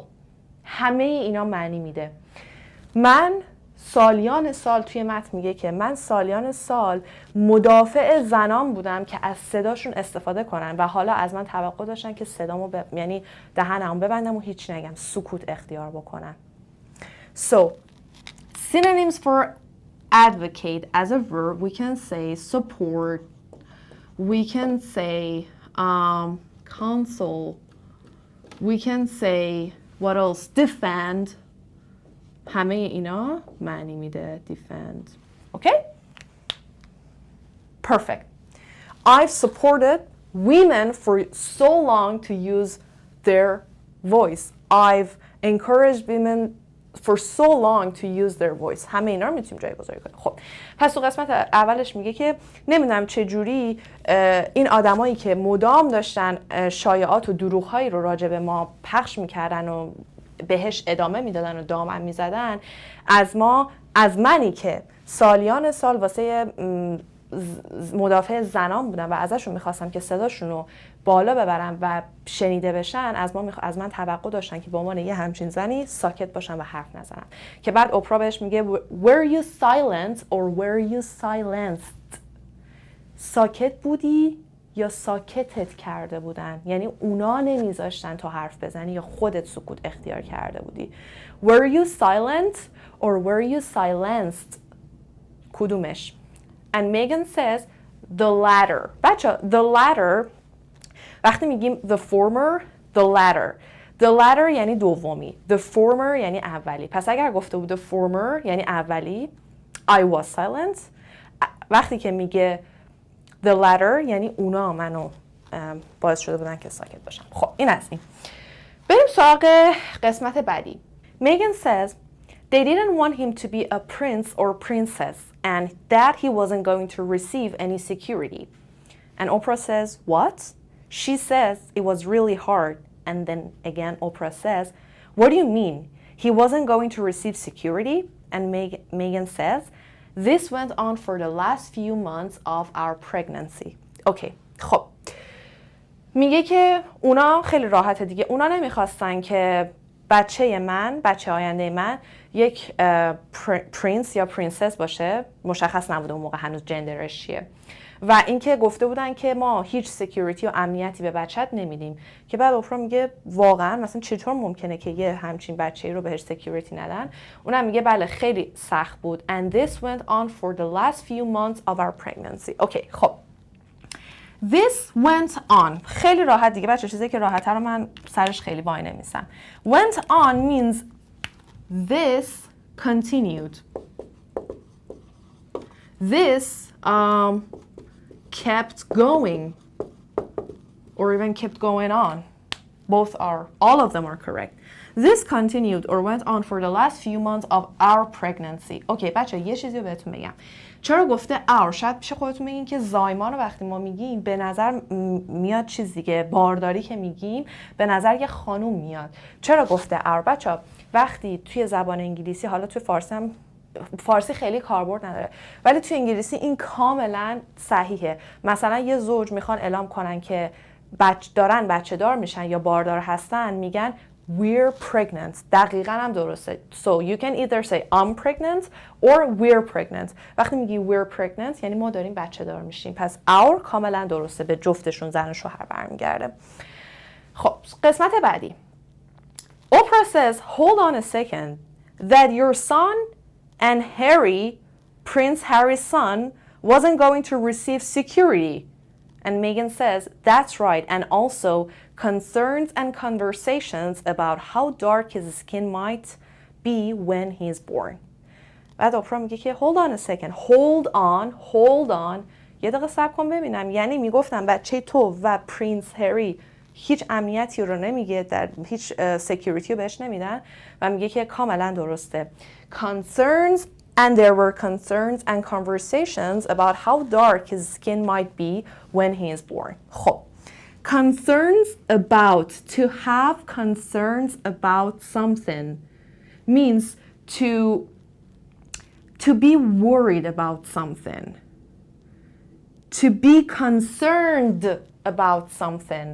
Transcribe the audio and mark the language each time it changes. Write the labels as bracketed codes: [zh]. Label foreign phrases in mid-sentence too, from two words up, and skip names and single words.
[fa] همه اینا معنی میده. من سالیان سال توی متن میگه که من سالیان سال مدافع زنان بودم که از صداشون استفاده کنن و حالا از من توقع داشتن که صدامو یعنی دهنمو ببندم و هیچ نگم، سکوت اختیار بکنن. [en] So, synonyms for advocate as a verb, we can say support, we can say counsel, we can say what else, defend. [fa] همه اینا معنی میده defend. Okay? [en] Perfect. I've supported women for so long to use their voice. I've encouraged women for so long to use their voice. [fa] همه اینا رو میتونیم جایگذاری کنیم. خب پس تو قسمت اولش میگه که نمیدونم چه جوری این آدمایی که مدام داشتن شایعات و دروغ‌هایی رو راجع به ما پخش میکردن و بهش ادامه میدادن و دامن میزدن، از منی که سالیان سال واسه مدافع زنان بودن و ازشون میخواستم که صداشون رو بالا ببرن و شنیده بشن، از من توقع داشتن که به عنوان یه همچین زنی ساکت باشن و حرف نزنن. که بعد اپرا بهش میگه [en] were you silent or were you silenced؟ [fa] ساکت بودی یا ساکتت کرده بودن؟ یعنی اونا نمیذاشتن تو حرف بزنی یا خودت سکوت اختیار کرده بودی. [en] were you silent or were you silenced؟ [fa] کدومش؟ [en] And Megan says the latter. بچه the latter [fa] وقتی میگیم [en] the former the latter [fa] یعنی دومی، [en] the former [fa] یعنی اولی. پس اگر گفته بود [en] the former [fa] یعنی اولی [en] I was silent، [fa] وقتی که میگه [en] the latter [fa] یعنی اونا منو باعث شده بودن که ساکت باشم. خب این از این. بریم سراغ قسمت بعدی. [en] Megan says they didn't want him to be a prince or princess and that he wasn't going to receive any security. And Oprah says, what? She says it was really hard. And then again, Oprah says, what do you mean? He wasn't going to receive security? And Megan says, this went on for the last few months of our pregnancy. [fa] Okay, خب. میگه که اونا خیلی راحته دیگه. اونا نمیخواستن که بچه آینده من یک پرینس یا پرینسس باشه، مشخص نبوده اون موقع هنوز جندرش چیه، و اینکه گفته بودن که ما هیچ سکیوریتی و امنیتی به بچت نمیدیم. که بعد اپرا میگه واقعا مثلا چطور ممکنه که یه همچین بچه‌ای رو بهش سکیوریتی ندن؟ اونم میگه بله خیلی سخت بود. [en] And this went on for the last few months of our pregnancy. [fa] اوکی خب [en] This went on [fa] خیلی راحت دیگه بچه، چیزی که راحت‌تر رو من سرش خیلی وای نمیسم. [en] Went on means this continued. This kept going or even kept going on. All of them are correct. This continued or went on for the last few months of our pregnancy. [fa] اوکی بچه یه چیزی رو بهتون بگم. چرا گفته our؟ شاید پیش خودتون بگین که زایمان رو وقتی ما میگیم به نظر میاد چیز دیگه، بارداری که میگیم به نظر یه خانوم میاد. چرا گفته our؟ بچه وقتی توی زبان انگلیسی، حالا توی فارسی هم، فارسی خیلی کاربرد نداره ولی توی انگلیسی این کاملا صحیحه. مثلا یه زوج میخوان اعلام کنن که بچه دار میشن یا باردار هستن، میگن [en] we're pregnant. [fa] دقیقاً هم درسته. [en] So you can either say I'm pregnant or we're pregnant. [fa] وقتی میگی [en] we're pregnant [fa] یعنی ما داریم بچه دار میشیم. پس our کاملا درسته، به جفتشون زن و شوهر برمیگرده. خب قسمت بعدی. [en] Oprah says hold on a second that your son and Harry, Prince Harry's son, wasn't going to receive security. And Megan says, that's right, and also concerns and conversations about how dark his skin might be when he's born. [fa] بعد اپرا میگه که [en] hold on a second, hold on, [fa] یه دقیقه صبر کن ببینم. یعنی میگفتم بچه تو و پرینس هری هیچ امنیتی رو نمیگه، در هیچ سکیوریتی رو بهش نمیدن، و میگه که کاملا درسته. [en] Concerns and there were concerns and conversations about how dark his skin might be when he is born. خب concerns about, to have concerns about something means to be worried about something, to be concerned about something.